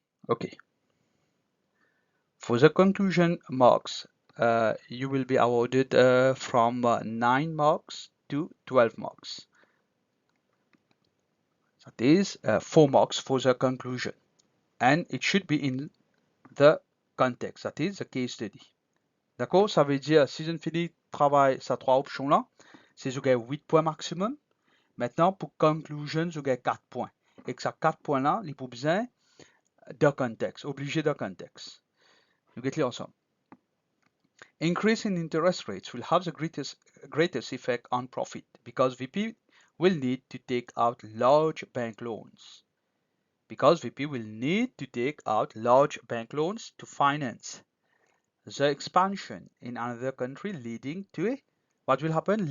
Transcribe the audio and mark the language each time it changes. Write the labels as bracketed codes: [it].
[en] Okay. For the conclusion marks, you will be awarded from 9 marks to 12 marks. That is 4 marks for the conclusion. And it should be in the context, that is the case study. [fr] D'accord? Ça veut dire, si je ne finis travail, ces 3 options-là, c'est je gagne 8 points maximum. Maintenant, pour conclusion, je gagne 4 points. Et que ces 4 points-là, il faut besoin de contexte, obligé de contexte. Nous mettons les ensemble. [en] Increase in interest rates will have the greatest effect on profit because VP will need to take out large bank loans. Because VP will need to take out large bank loans to finance the expansion in another country, leading to what will happen?